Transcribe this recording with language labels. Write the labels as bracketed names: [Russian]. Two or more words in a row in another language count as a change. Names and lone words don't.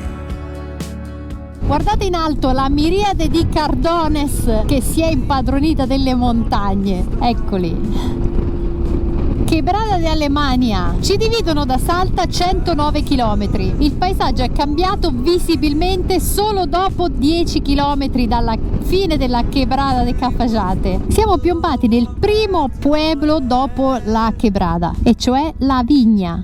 [Italian] Guardate in alto la miriade di Cardones che si è impadronita delle montagne. Eccoli. Quebrada de Alemania. Ci dividono da Salta 109 km. Il paesaggio è cambiato visibilmente solo dopo 10 km dalla fine della Quebrada de Cafayate. Siamo piombati nel primo pueblo dopo la Quebrada, e cioè La Vigna.